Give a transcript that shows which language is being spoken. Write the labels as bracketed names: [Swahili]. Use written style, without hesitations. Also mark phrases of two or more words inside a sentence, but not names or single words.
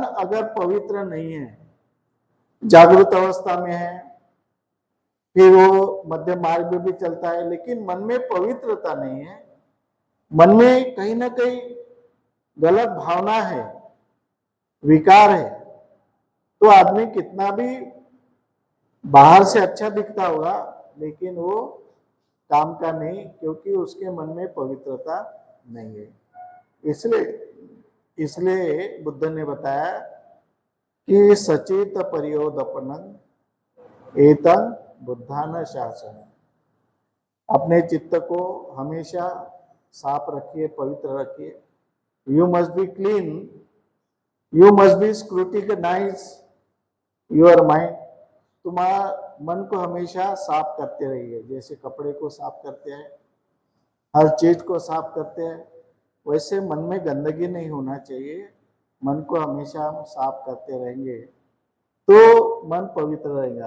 [Hindi] अगर पवित्र नहीं है, जागृत अवस्था में है, फिर वो मध्य मार्ग में भी चलता है, लेकिन मन में पवित्रता नहीं है, मन में कहीं ना कहीं गलत भावना है, विकार है, तो आदमी कितना भी बाहर से अच्छा दिखता होगा लेकिन वो काम का नहीं, क्योंकि उसके मन में पवित्रता नहीं है। इसलिए बुद्ध ने बताया कि [Pali] सचेत परियोदपनं एतं बुद्धान शासन। [Hindi] अपने चित्त को हमेशा साफ रखिए, पवित्र रखिए। [English] you must be clean, you must be scrutinize your mind. [Hindi] तुम्हारा मन को हमेशा साफ करते रहिए, जैसे कपड़े को साफ करते हैं, हर चीज को साफ करते हैं, वैसे मन में गंदगी नहीं होना चाहिए। मन को हमेशा हम साफ करते रहेंगे तो मन पवित्र रहेगा।